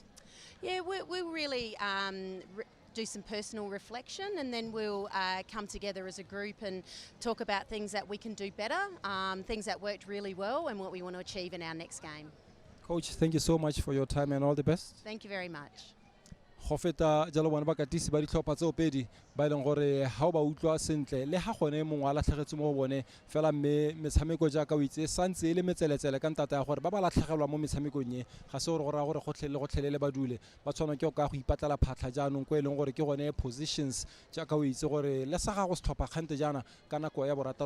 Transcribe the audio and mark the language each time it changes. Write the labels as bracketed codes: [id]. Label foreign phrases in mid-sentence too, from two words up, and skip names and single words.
[en] Yeah, we'll really do some personal reflection, and then we'll come together as a group and talk about things that we can do better, things that worked really well, and what we want to achieve in our next game. Coach, thank you so much for your time and all the best. Thank you very much. [tn] Go feta jalo bana ba katisi ba ditlhopha tse pedi ba ileng gore ha ba utlwa sentle le ha gone mongwe a latlhegetse mo bone fela mme metshameko jaaka o itse santse le metseletsele ka ntata ya gore ba ba latlhegelwa mo metshamekong ye ga se gore go ra gore go tlhelele ba dule ba tshwana ke ka go ipatlela phatla jaanong ko eleng gore ke gone positions jaaka o itse gore le sa ga go setlhopha kgante jana ka nako ya borataro